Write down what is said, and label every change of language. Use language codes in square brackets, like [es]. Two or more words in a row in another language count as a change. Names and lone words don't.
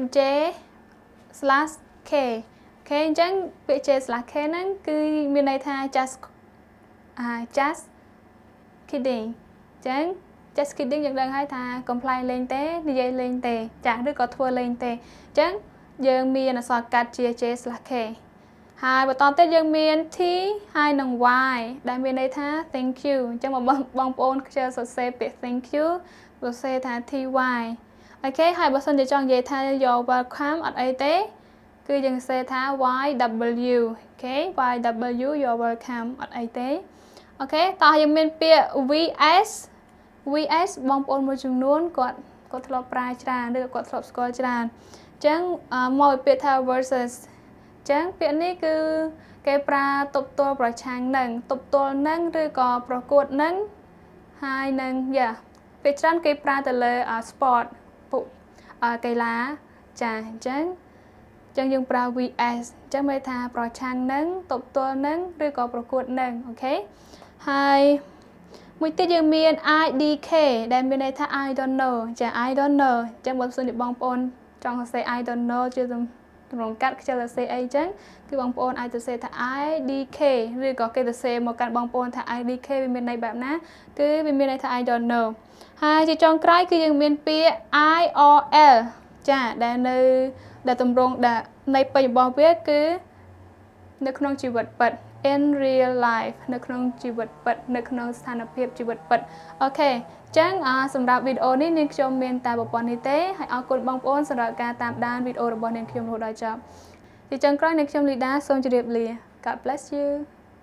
[km] J/K អូខេអញ្ចឹងពាក្យ J/K ហ្នឹងគឺមានន័យថា [en] just kidding [km] អញ្ចឹង [en] just kidding [km] យើងដឹងហើយថា comply លេ ងទេនិយាយលេងទេចាឬក៏ធ្វើលេងទេអញ្ចឹងយើងមានអក្សរកាត់ជា J/K ហើយបន្តទៀតយើងមាន T ហើយនិង Y ដែលមានន័យថា [en] thank you [km] អញ្ចឹងបងប្អូនខ្ជិលសរសេរពាក្យ [en] thank you [km] សរសេរថា TY អូខេហើយបើសិនជាចង់និយាយថា [en] you're welcome [km] អត់អីទេគឺយើងសរសេរថា YW អូខេ YW [en] you're welcome [km] អត់អីទេអូខេតោះយើងមានពាក្យ VS បងប្អូនមួយចំនួនគាត់ធ្លាប់ប្រើច្រើនឬគាត់ធ្លាប់ស្គាល់ច្រើនអញ្ចឹងមកពាក្យថា versus អញ្ចឹងពាក្យនេះគឺគេប្រើទប់ទល់ប្រឆាំងនឹងទប់ទ ល់នឹងឬក៏ប្រកួតនឹងហើយនឹងពេលច្រើនគេប្រើទៅលើ sport ពួកកីឡាចាអញ្ចឹងយើងប្រើ VS អញ្ចឹងមានថាប្រឆាំងនឹងទប់ទល់នឹងឬក៏ប្រកួតនឹងអូ ខេហើយមួយទៀតយើងមាន IDK ដែលមានន័យថា [en] I don't know [km] ចា [en] I don't know [km] អញ្ចឹងបើសិនជាបងប្អូនចង់សរសេរ [en] I don't know [km] ជាទម្រង់កាត់ ខ្ជិលសរសេរអីអញ្ចឹងគឺបងប្អូនអាចសរសេរថា IDK ឬក៏គេសរសេរមកកាន់បងប្អូនថា IDK វាមានន័យបែបណា គឺវាមានន័យថា [en] I don't know [km] ហើយជាចុងក្រោយគឺយើងមានពាក្យ IRL ចាដែលទម្រង់ដែលន័យពេញរបស់វាគឺនៅក្នុងជីវិតពិត [en] in real life [km] នៅក្នុងជីវិតពិតនៅក្នុងស្ថានភាពជីវិតពិតអូខេអញ្ចឹងសម្រាប់វីដេអូនេះនាងខ្ញុំមានតែប៉ុណ្្នេះទេហើយអរគុណបងប្អូនសម្រាប់ការតាមដានវីដេអូរបស់នាងខ្ញុំរហូតដល់ចប់ជាចុងក្រោយនាងខ្ញុំ Lyda សូមជម្រាបលា [en] God bless you